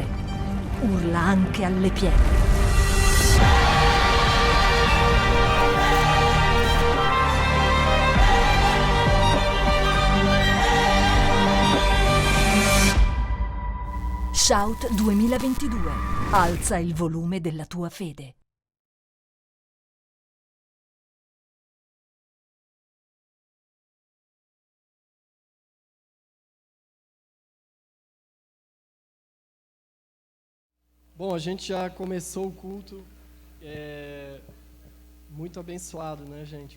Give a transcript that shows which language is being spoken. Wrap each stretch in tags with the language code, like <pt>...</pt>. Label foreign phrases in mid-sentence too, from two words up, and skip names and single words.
<it>Urla anche alle pietre. Shout 2022. Alza il volume della tua fede.</it> <pt>Bom, a gente já começou o culto muito abençoado, né, gente?</pt>